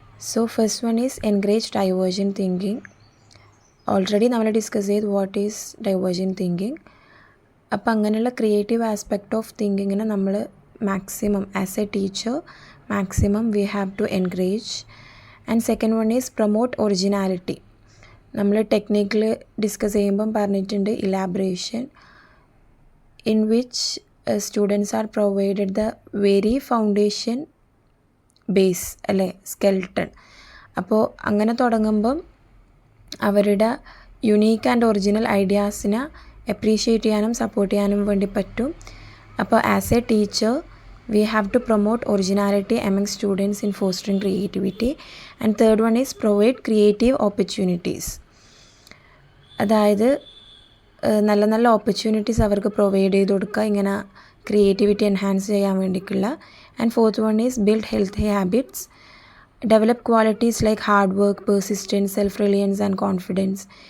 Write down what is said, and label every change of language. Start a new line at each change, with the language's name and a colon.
English: So first one is encourage divergent thinking. Already നമ്മൾ discuss ചെയ്ത് what is divergent thinking.
Malayalam: അപ്പോൾ അങ്ങനെയുള്ള creative aspect of തിങ്കിങ്ങിനെ നമ്മൾ maximum as A teacher
English: maximum we have to encourage. And second one is promote originality.
Malayalam: നമ്മൾ ടെക്നിക്കിൽ discuss ചെയ്യുമ്പം പറഞ്ഞിട്ടുണ്ട് elaboration,
English: in which students are provided the very foundation base
Malayalam: അല്ലേ, skeleton. അപ്പോൾ അങ്ങനെ തുടങ്ങുമ്പം അവരുടെ യുണീക്ക് ആൻഡ് ഒറിജിനൽ ഐഡിയാസിനെ അപ്രീഷിയേറ്റ് ചെയ്യാനും support ചെയ്യാനും വേണ്ടി പറ്റും.
English: അപ്പോൾ as a teacher we have to promote originality among students in fostering creativity. And third one is provide creative opportunities.
Malayalam: അതായത് നല്ല നല്ല ഓപ്പർച്യൂണിറ്റീസ് അവർക്ക് പ്രൊവൈഡ് ചെയ്ത് കൊടുക്കുക ഇങ്ങനെ ക്രിയേറ്റിവിറ്റി എൻഹാൻസ് ചെയ്യാൻ വേണ്ടിയിട്ടുള്ള.
English: And fourth one is build healthy habits, develop qualities like hard work, persistence, self reliance and confidence.